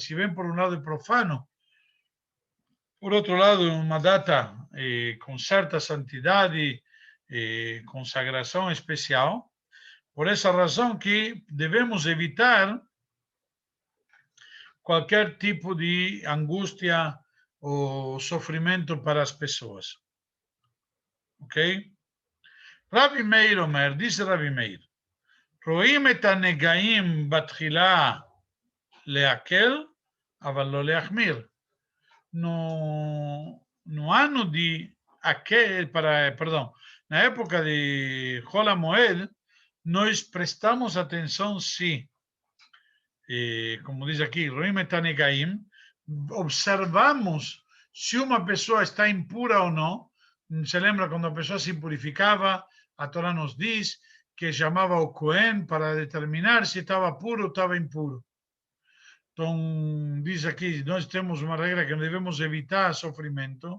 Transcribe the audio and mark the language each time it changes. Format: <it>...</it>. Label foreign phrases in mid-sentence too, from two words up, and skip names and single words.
<pt>Se bem por um lado é profano, por outro lado é uma data com certa santidade, consagração especial. Por essa razão que devemos evitar qualquer tipo de angústia ou sofrimento para as pessoas. Ok? Rabi Meir Omer,</pt> <he>diz Rabi Meir, רואים את הנגעים בתחילה להקל, אבל לא להחמיר.</he> <pt>No ano de perdão, na época de Hol HaMoed, nós prestamos atenção se, como diz aqui,</pt> <he>רואים את הנגעים,</he> <pt>observamos se uma pessoa está impura ou não. Se lembra quando a pessoa se impurificava, a Torá nos diz que chamava o Cohen para determinar se estava puro ou estava impuro. Então, diz aqui, nós temos uma regra que devemos evitar sofrimento.</pt>